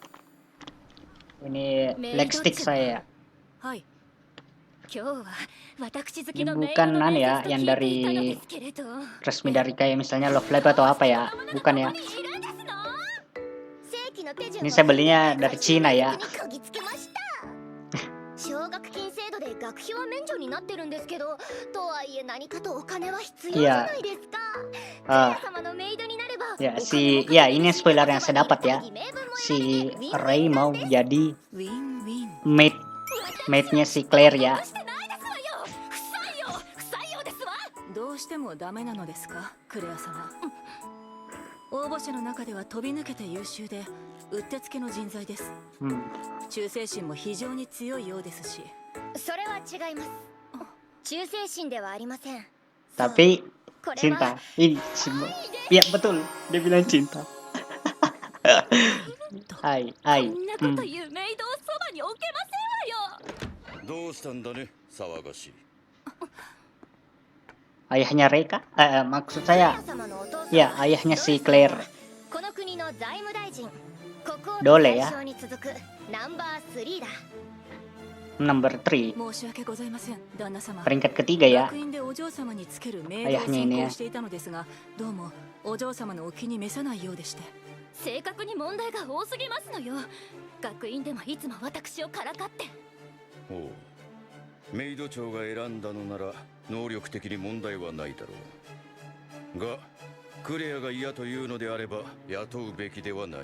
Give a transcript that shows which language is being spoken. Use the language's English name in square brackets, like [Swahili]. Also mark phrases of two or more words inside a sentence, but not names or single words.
[Indonesian] Ini leg stick saya. Hai. Ini bukan ya yang dari resmi dari kayak misalnya Love Live atau apa ya, bukan ya. Ini saya belinya dari Cina ya. [Japanese] 奨学金制度で学費は免除になってるんですけど、とはいえ何かとお金は必要じゃないですか。クレア様のメイドになれば。 [Indonesian] Ya, ini spoiler yang saya dapat ya. Si Rei mau jadi maidnya si Claire ya. [Japanese] どうしてもダメなのですか、クレア様。応募者の中では飛び抜けて優秀でうってつけの人材です。忠誠心も非常に強いようですし。それは違います。忠誠心ではありません。 [Indonesian] Tapi cinta. Ini ya betul, dia bilang cinta. Hai. [Japanese] こんなこと言うメイドをそばに置けませんわよ。どうしたんだね、騒がしい。 [Indonesian] Ayahnya Rei kah? Maksud saya, ya ayahnya si Claire. [Japanese] この国の財務大臣、国王 Dole の [Indonesian] ya. [Japanese] 大将に続くナンバー3だ。 [English] Number 3, [Japanese] 申し訳ございません、旦那様。 [Indonesian] peringkat ketiga ya. [Japanese] 学院でお嬢様につけるメイドを専攻していたのですが、どうもお嬢様のお気に召さないようでして。正確に問題が多すぎますのよ。学院でもいつも私をからかって。おう、メイド長が選んだのなら能力的に問題はないだろうが、クレアが嫌というのであれば雇うべきではない。